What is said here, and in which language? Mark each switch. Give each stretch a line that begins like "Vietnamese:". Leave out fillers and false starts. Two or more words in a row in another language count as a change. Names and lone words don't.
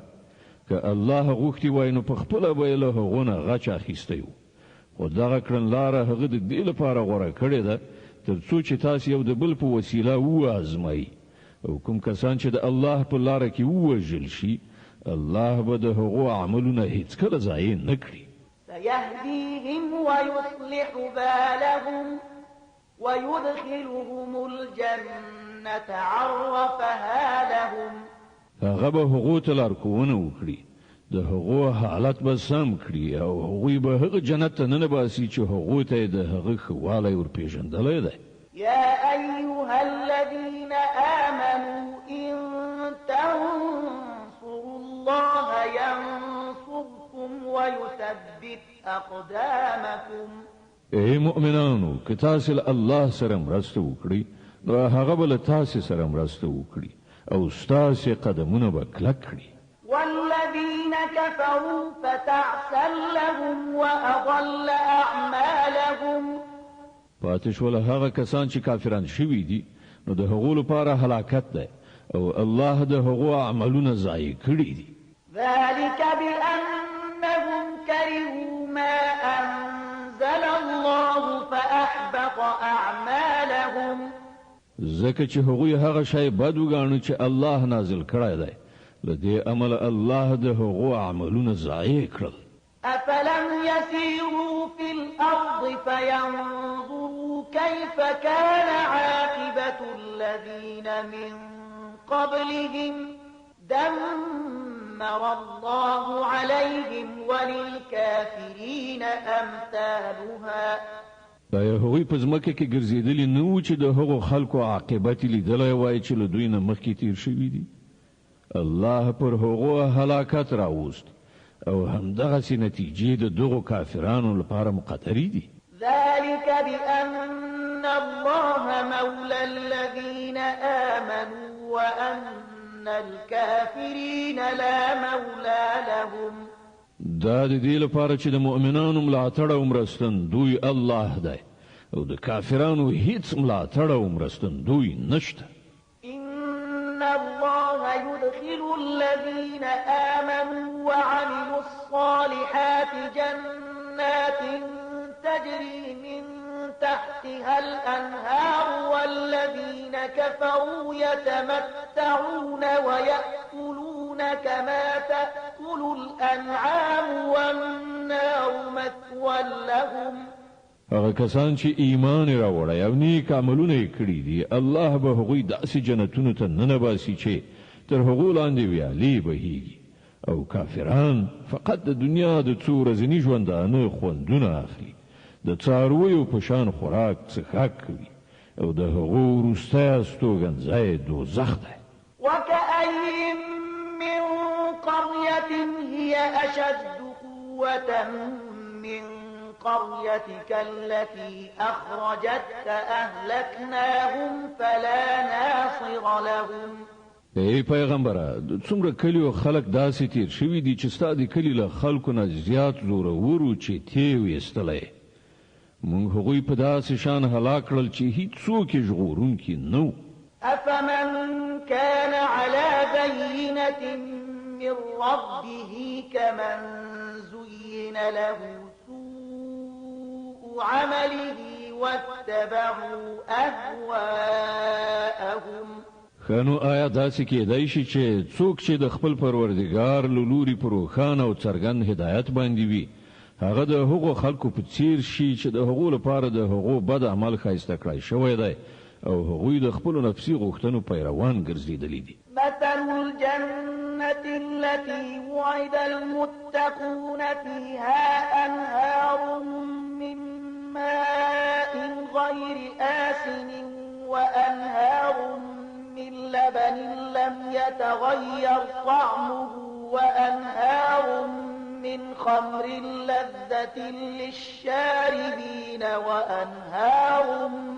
Pashto: که الله غوښتي وای نو په خپله به یې له هغو نه غچ اخیستی و خو دغه کړنلاره هغه د دې لپاره غوره کړې ده تر څو چې تاسو یو د بل په وسیله وازمایي او کوم کسان چې د الله په لاره کې ووژل شي الله به د هغو عملونه هیڅکله ضایع نه کړي.
Arabic: سيهديهم ويصلح بالهم ويدخلهم الجنة عرفها لهم.
Pashto: هغه به هغو ته لارښوونه وکړي د هغو حالت به سم کړي او هغوی به هغه جنت ته ننباسي چې هغو ته د هغه ښه والی ورپېژندلی دی.
Arabic: يا أيها الذين آمنوا إن تنصروا الله ينصركم ويثبت أقدامكم.
Pashto: ای مؤمنانو که تاسو له الله سره مرسته وکړئ نو هغه به له تاسو سره مرسته وکړي او ستاسو قدمونه به کلک کړي.
Arabic: والذين كفروا فتعسا لهم وأضل أعمالهم.
Pashto: پاتې شول هغه کسان چې کافران شوي دي نو د هغو لپاره هلاکت دی او الله د هغو عملونه ضایع کړي دي.
Arabic: ذلك بأنهم كرهوا ما أنزل الله فأحبط أعمالهم.
Pashto: ځکه چې هغوی هغه شی بد وګاڼه چې الله نازل کړی دی له دې امله الله د هغو عملونه ضایع کړل.
Arabic: أفلم يسيروا في الأرض فينظروا كيف كان عاقبة الذين من قبلهم دمر الله عليهم وللكافرين أمثالها.
Pashto: دا هغوی په ځمکه کې ګرځېدلي نه وو چې د هغو خلکو عاقبت لیدلی وای چې له دوی نه مخکې تیر شوي دي. الله پر هغو هلاکت راوست او همدغسې نتیجې د دغو کافرانو لپاره مقدرې دي.
Arabic: ذلك بأن الله مولى الذين آمنوا وأن الكافرين لا مولى لهم.
Pashto: دا د دې لپاره چې د مؤمنانو ملاتړ او مرستندوی الله دی او د کافرانو هیڅ ملاتړ او مرستندوی نشته.
Arabic: إن الله يدخل الذين آمنوا وعملوا الصالحات جنات تجري من تحتها الأنهار والذين كفروا يتمتعون ويأكلون كما تأكل الأنعام والنار مثوى لهم.
Pashto: هغه کسان چې ایمان راوړی او نیک عملونه یې کړي دي الله به هغوی داسې جنتونو ته ننباسي چې تر هغو لاندې ویالې بهیږي او کافران فقط د دنیا د څو ورځني ژوندانه خوندونه اخلي، د څارویو په شان خوراک څښاک کوي او د هغو وروستی استوګنځی دوزخ دی.
Arabic: وكأي من قرية هي أشد قوة من قريتك التي أخرجتك أهلكناهم فلا ناصر لهم.
Pashto: ای پیغمبره څومره کلی او خلک داسې تیر شوي دي چې ستا د کلي له خلکو نه زیات زورور چې تی ویستلی، موږ هغوی په داسې شان هلاک کړل چې هیڅوک یې ژغورونکي نه وو.
Arabic: أفمن كان على بينة من ربه كمن زين له سوء عمله واتبعوا أهواءهم.
Pashto: خانو آیا داسې کېدای شي چې څوک چې د خپل پروردګار له لوري په روښانه او څرګند هدایت باندې وي هغه د هغو خلکو په څیر شي چې د هغو لپاره د هغو بد عمل ښایسته کړی شوی دی او هغوی د خپلو نفسي غوښتنو پیروان ګرځېدلي دي.
Arabic: مثل الجنة التي وعد المتقون فيها أنهار من ماء غير آسن وأنهار من لبن لم يتغير طعمه وأنهار من خمر لذة للشاربين وأنهار